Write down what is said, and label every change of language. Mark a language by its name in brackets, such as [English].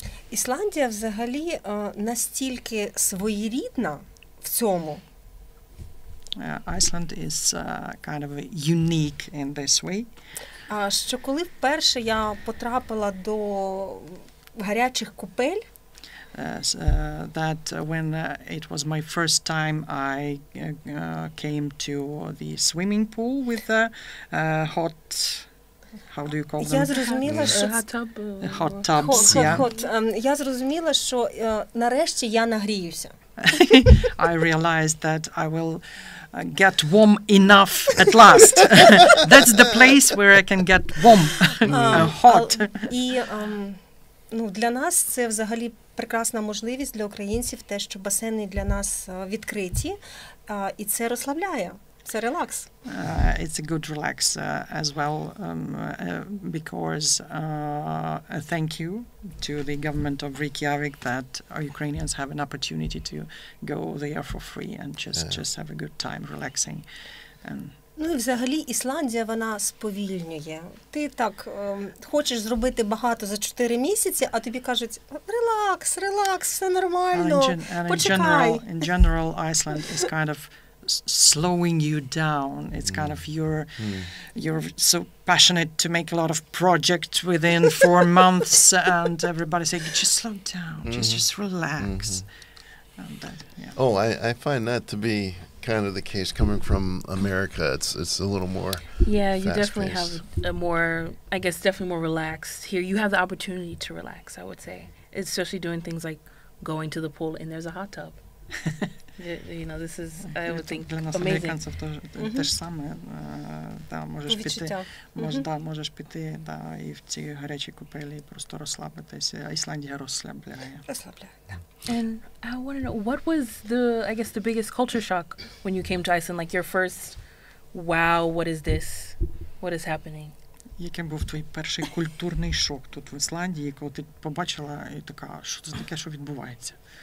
[Ukrainian] Ісландія взагалі настільки своєрідна в цьому. [English] Iceland is kind of unique in this way. [Ukrainian] Що коли вперше я потрапила до гарячих купель, [English] that when it was my first time I came to the swimming pool with the hot, how do you call them? [Ukrainian] Я зрозуміла, що [English] hot tubs, [Ukrainian] я зрозуміла, що нарешті я нагріюся. [English] I realized that I will get warm enough at last. That's the place where I can get warm, hot. [Ukrainian] І для нас це взагалі прекрасна можливість для українців, те, що басейни для нас відкриті, і це розслабляє. Це релакс. [English] It's a good relax as well because thank you to the government of Reykjavik that our Ukrainians have an opportunity to go there for free and just have a good time relaxing. [Ukrainian] І взагалі Ісландія, вона сповільнює. Ти так хочеш зробити багато за 4 місяці, а тобі кажуть, релакс, все нормально, почекай. [English] In general, Iceland is kind of slowing you down. It's kind of you're so passionate to make a lot of projects within 4 months, and everybody saying, just slow down, just relax. And that, yeah. Oh, I find that to be kind of the case coming from America. It's a little more you definitely have a more, I guess, definitely more relaxed. Here you have the opportunity to relax, I would say, especially doing things like going to the pool and there's a hot tub. This is, I would think, [Ukrainian] для нас, американців, те ж саме. Можеш піти і в ці гарячі купелі просто розслабитися. Ісландія розслабляє. [English] And I want to know, what was the biggest culture shock when you came to Iceland? Like your first, wow, what is this? What is happening? [Ukrainian] Який був твій перший культурний шок тут в Ісландії, коли ти побачила і така, що це таке, що відбувається?